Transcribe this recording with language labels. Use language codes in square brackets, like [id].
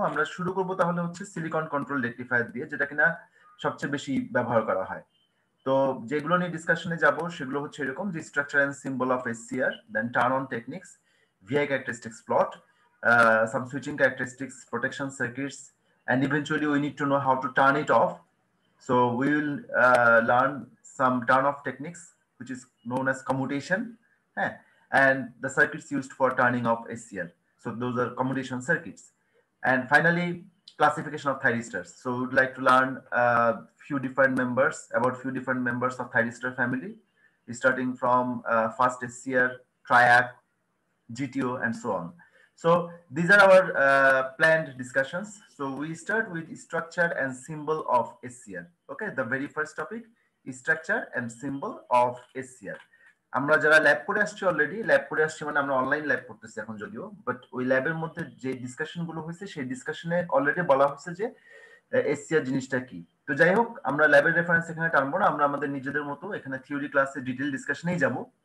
[bn] আমরা শুরু করব তাহলে হচ্ছে সিলিকন কন্ট্রোল রেকটিফায়ার দিয়ে, যেটা কিনা সবচেয়ে বেশি ব্যবহার করা হয়। তো যেগুলো নিয়ে ডিসকাশনে যাব সেগুলো হচ্ছে এরকম যে [en] Structure and symbol of SCR, then turn on techniques, VI characteristics plot, some switching characteristics, protection circuits, and eventually we need to know how to turn it off. So we will learn some turn off techniques, which is known as commutation, and the circuits used for turning off SCR. So those are commutation circuits. And finally, classification of thyristors. So we would like to learn about few different members of thyristor family, starting from fast SCR, triac, GTO, and so on. So these are our planned discussions. So we start with structure and symbol of SCR. Okay, the very first topic is structure and symbol of SCR. [bn] আমরা যারা lab করে আসছি, already lab করে আসছি মানে আমরা online lab করতেছি এখন যদিও, বাট ওই ল্যাবের মধ্যে যে ডিসকাশন গুলো হয়েছে সেই ডিসকাশনে অলরেডি বলা হচ্ছে যে এসসিআর জিনিসটা কি। তো যাই হোক, আমরা ল্যাবের রেফারেন্স এখানে টানবো না, আমরা আমাদের নিজেদের মতো এখানে থিওরি ক্লাসে ডিটেইল ডিসকাশনেই যাব।